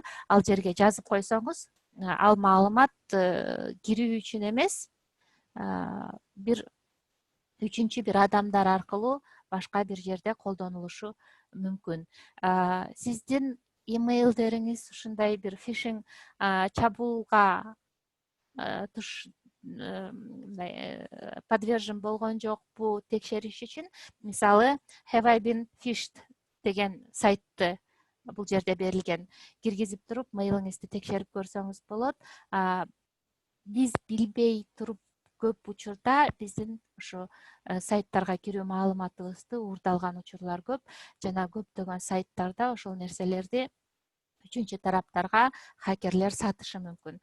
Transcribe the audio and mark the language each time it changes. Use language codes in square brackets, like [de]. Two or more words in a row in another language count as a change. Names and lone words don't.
[ky] Ал жерге жазып койсоңуз, ал маалымат кирүү үчүн эмес, бир үчүнчү бир адамдар аркылуу башка бир жерде колдонулушу мүмкүн. Сиздин имейлдериңиз ушундай бир фишинг чабуулга подвержен болгон жокпу текшериш үчүн, мисалы, have I been fished деген сайтты бул жерде берилген киргизип туруп, мейлиңизди текшерип көрсөңүз болот. Биз билбей туруп көп учурда биздин ушу сайттарга кирүү маалыматыбызды уурдалган учурлар көп, жана көптөгөн сайттарда ошол нерселерди үчүнчү тараптарга хакерлер сатышы мүмкүн.